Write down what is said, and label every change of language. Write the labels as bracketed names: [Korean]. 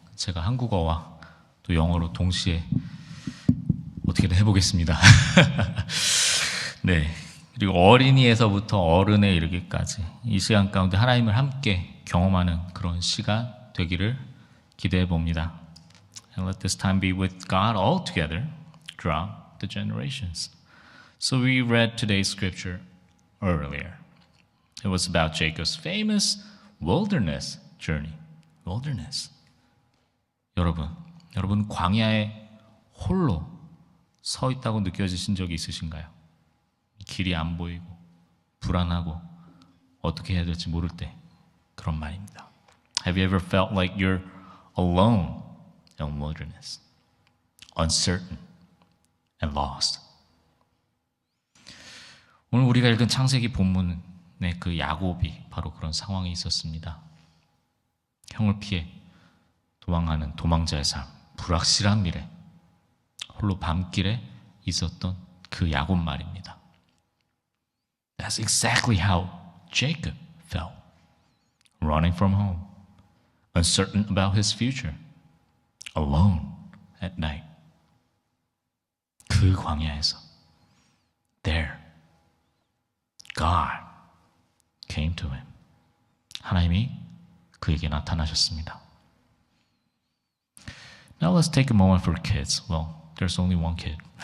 [Korean] 제가 한국어와 또 영어로 동시에 어떻게든 해보겠습니다. 네. 그리고 어린이에서부터 어른에 이르기까지 이 시간 가운데 하나님을 함께 경험하는 그런 시간 되기를 기대해 봅니다. [English] And let this time be with God all together throughout the generations. So we read today's scripture earlier. It was about Jacob's famous wilderness journey. Wilderness. [Korean] 여러분 광야에 홀로 서 있다고 느껴지신 적이 있으신가요? 길이 안 보이고 불안하고 어떻게 해야 될지 모를 때 그런 말입니다. [English] Have you ever felt like you're alone in wilderness, uncertain and lost? [Korean] 오늘 우리가 읽은 창세기 본문의 그 야곱이 바로 그런 상황에 있었습니다. 형을 피해 도망하는 도망자의 삶, 불확실한 미래, 홀로 밤길에 있었던 그 야곱 말입니다. [English] That's exactly how Jacob felt. Running from home, uncertain about his future, alone at night. [Korean] 그 광야에서 [English] there, God came to him. [Korean] 하나님이 그에게 나타나셨습니다. [English] Now let's take a moment for kids. Well, there's only one kid.